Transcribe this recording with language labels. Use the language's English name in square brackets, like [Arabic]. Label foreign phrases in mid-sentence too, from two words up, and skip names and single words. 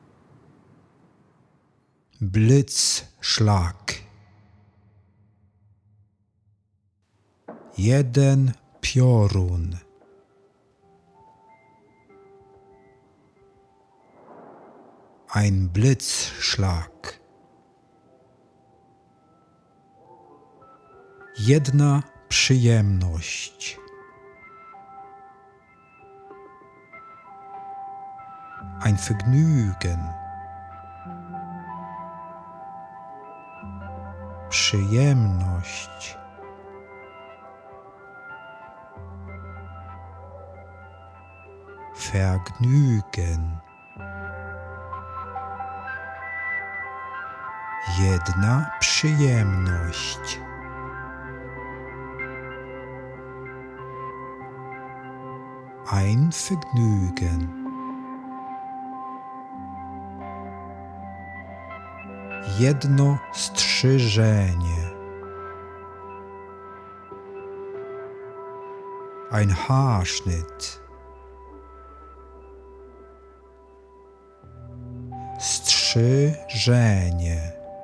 [German] Blitzschlag, [Polish] jeden piorun, [German] ein Blitzschlag, [Polish] jedna przyjemność, [German] ein Vergnügen, [Polish] przyjemność, Vergnügen, jedna przyjemność, [German] ein Vergnügen, [Polish] jedno strzyżenie, [German] ein Haarschnitt, [Polish] strzyżenie,